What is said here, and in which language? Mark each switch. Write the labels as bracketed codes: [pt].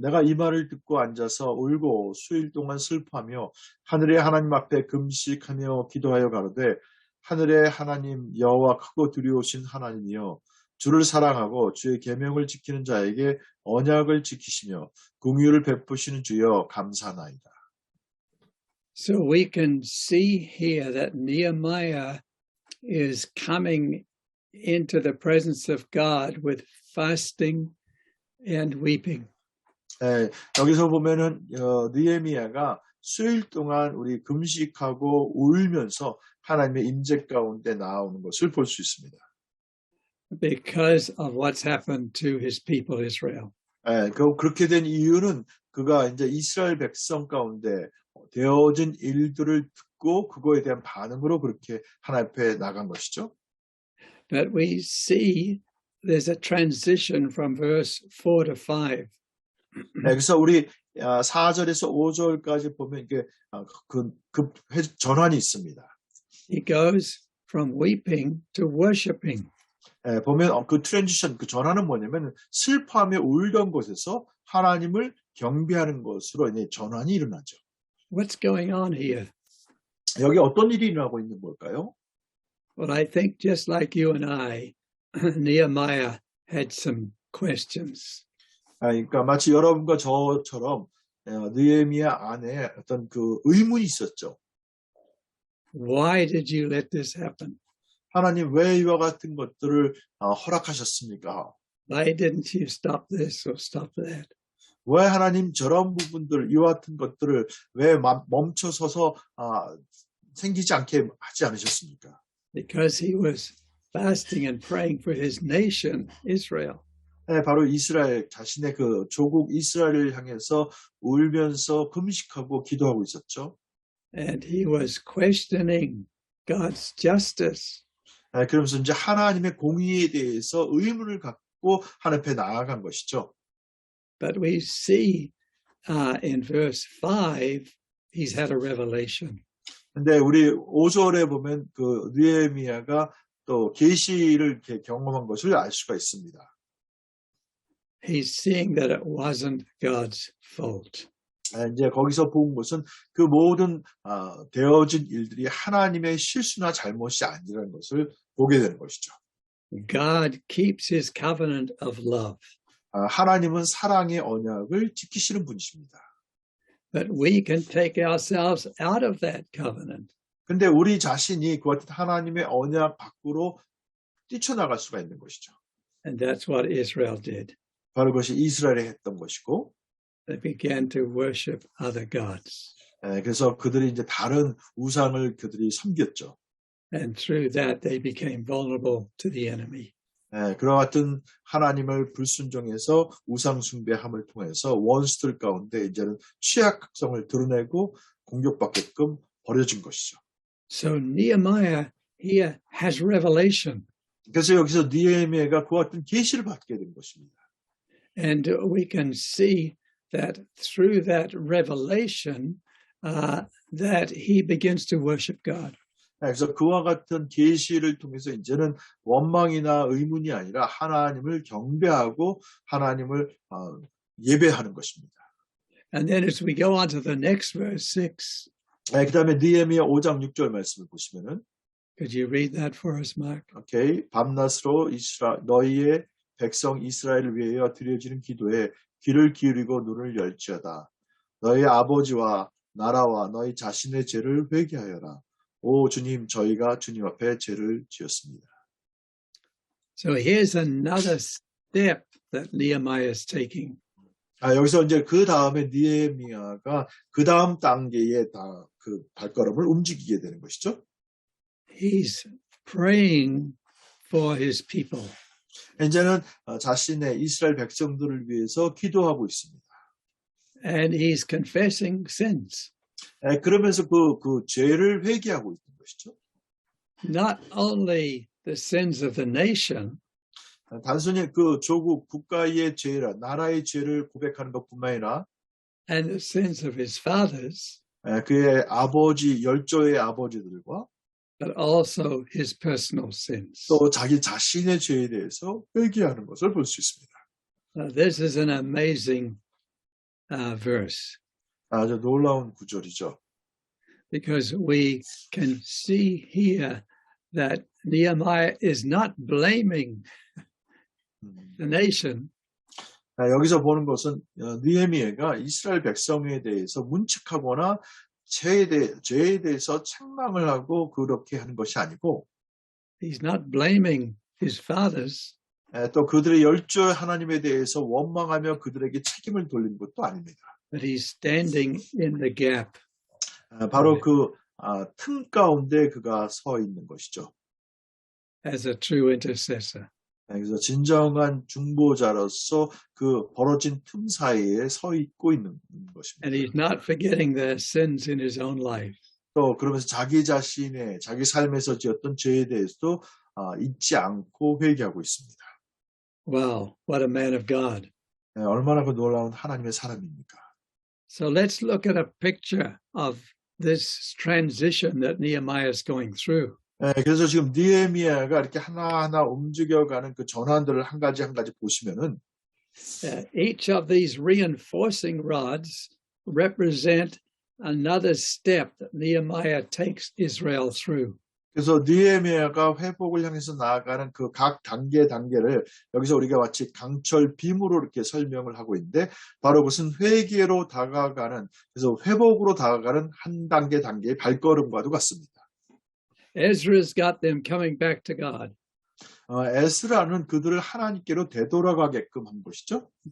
[ko] 내가 이 말을 듣고 앉아서 울고 수일 동안 슬퍼하며 하늘의 하나님 앞에 금식하며 기도하여 가로되 하늘의 하나님 여호와 크고 두려우신 하나님이여 주를 사랑하고 주의 계명을 지키는 자에게 언약을 지키시며 긍휼을 베푸시는 주여 감사나이다. [en] So we can see here that Nehemiah is coming into the presence of God with fasting and weeping. [ko] 여기서 보면은 느헤미야가 수일 동안 우리 금식하고 울면서 하나님의 임재 가운데 나오는 것을 볼 수 있습니다. [en] Because of what's happened to his people Israel. [ko] 그렇게 된 이유는 그가 이제 이스라엘 백성 가운데 되어진 일들을 듣고 그거에 대한 반응으로 그렇게 하나님 앞에 나간 것이죠. [en] But we see there's a transition from verse 4 to 5. [ko] 그래서 우리 4절에서 5절까지 보면 이게 그 전환이 있습니다. [en] He goes from weeping to worshiping. [ko] 보면 그 트랜지션, 그 전환은 뭐냐면 슬퍼하며 울던 곳에서 하나님을 경배하는 것으로 이제 전환이 일어나죠. [en] What's going on here? [ko] 여기 어떤 일이 일어나고 있는 걸까요? [en] Well, I think just like you and I, Nehemiah had some questions. [ko] 그러니까 마치 여러분과 저처럼 느헤미야 안에 어떤 그 의문이 있었죠. [en] Why did you let this happen? [ko] 하나님 왜 이와 같은 것들을 허락하셨습니까? [en] Why didn't you stop this or stop that? [ko] 왜 하나님 저런 부분들, 이와 같은 것들을 왜 멈춰서서 생기지 않게 하지 않으셨습니까? [en] Because he was fasting and praying for his nation, Israel. [ko] 바로 이스라엘, 자신의 그 조국 이스라엘을 향해서 울면서 금식하고 기도하고 있었죠. [en] And he was questioning God's justice. [ko] 그러면서 이제 하나님의 공의에 대해서 의문을 갖고 하나님 앞에 나아간 것이죠. [en] But we see in verse 5, he's had a revelation. [ko] 근데 우리 5절에 보면 그 느헤미야가 또 계시를 이렇게 경험한 것을 알 수가 있습니다. [en] He's seeing that it wasn't God's fault. [ko] 이제 거기서 본 것은 그 모든 되어진 일들이 하나님의 실수나 잘못이 아니라는 것을 보게 되는 것이죠. [en] God keeps his covenant of love. [ko] 하나님은 사랑의 언약을 지키시는 분이십니다. [en] But we can take ourselves out of that covenant. [ko] 근데 우리 자신이 그 같은 하나님의 언약 밖으로 뛰쳐나갈 수가 있는 것이죠. [en] And that's what Israel did. [ko] 바로 그것이 이스라엘이 했던 것이고, [en] They began to worship other gods. [ko] 그래서 그들이 이제 다른 우상을 그들이 섬겼죠. [en] And through that, they became vulnerable to the enemy. [ko] 그와 같은 하나님을 불순종해서 우상 숭배함을 통해서 원수들 가운데 이제는 취약성을 드러내고 공격받게끔 버려진 것이죠. [en] So Nehemiah here has revelation. [ko] 그래서 여기서 느헤미야가 그와 같은 계시를 받게 된 것입니다. [en] And we can see that through that revelation, that he begins to worship God. [ko] 그래서 그와 같은 계시를 통해서 이제는 원망이나 의문이 아니라 하나님을 경배하고 하나님을 예배하는 것입니다. [en] And then as we go on to the next verse 6, [ko] 그 다음에 느헤미야 5장 6절 말씀을 보시면은, [en] could you read that for us, Mark? [ko] 오케이, 밤낮으로 너희의 백성 이스라엘을 위하여 드려지는 기도에 귀를 기울이고 눈을 열지어다. 너희 아버지와 나라와 너희 자신의 죄를 회개하여라. 오 주님, 저희가 주님 앞에 죄를 지었습니다. [en] So here's another step that Nehemiah is taking. [ko] 여기서 이제 그 다음에 느헤미야가 그 다음 단계의 그 발걸음을 움직이게 되는 것이죠. [en] He's praying for his people. [ko] 이제는 자신의 이스라엘 백성들을 위해서 기도하고 있습니다. [en] And he's confessing sins. [ko] 그러면서 그 죄를 회개하고 있는 것이죠. [en] Not only the sins of the nation, [ko] 단순히 그 조국 국가의 죄라 나라의 죄를 고백하는 것뿐만 아니라 [en] and the sins of his fathers, [ko] 그의 아버지 열조의 아버지들과 [en] but also his personal sins. [ko] 또 자기 자신의 죄에 대해서 회개하는 것을 볼 수 있습니다. [en] This is an amazing verse [ko] 아주 놀라운 구절이죠. [en] because we can see here that Nehemiah is not blaming the nation, [ko] 여기서 보는 것은 느헤미야가 이스라엘 백성에 대해서 문책하거나 죄에 대해서 책망을 하고 그렇게 하는 것이 아니고 [en] he's not blaming his fathers, [ko] 또 그들의 열조 하나님에 대해서 원망하며 그들에게 책임을 돌리는 것도 아닙니다. [en] but he's standing in the gap. [ko] 바로 그 틈 가운데 그가 서 있는 것이죠. [en] As a true intercessor. [ko] 그래서 진정한 중보자로서 그 벌어진 틈 사이에 서 있고 있는 것입니다. [en] And he's not forgetting their sins in his own life. [ko] 또 그러면서 자기 삶에서 지었던 죄에 대해서도 잊지 않고 회개하고 있습니다. [en] Wow, what a man of God. [ko] 얼마나 그 놀라운 하나님의 사람입니까? [en] So let's look at a picture of this transition that Nehemiah is going through. [ko] 그래서 지금 느헤미야가 이렇게 하나하나 움직여가는 그 전환들을 한 가지 보시면은 [en] Each of these reinforcing rods represent another step that Nehemiah takes Israel through. [ko] 그래서 느헤미야가 회복을 향해서 나아가는 그 각 단계를 여기서 우리가 마치 강철 빔으로 이렇게 설명을 하고 있는데 바로 그것은 회개로 다가가는 그래서 회복으로 다가가는 한 단계의 발걸음과도 같습니다. [en] Ezra's got them coming back to God. [ko] 에스라는 그들을 하나님께로 되돌아가게끔 한 것이죠.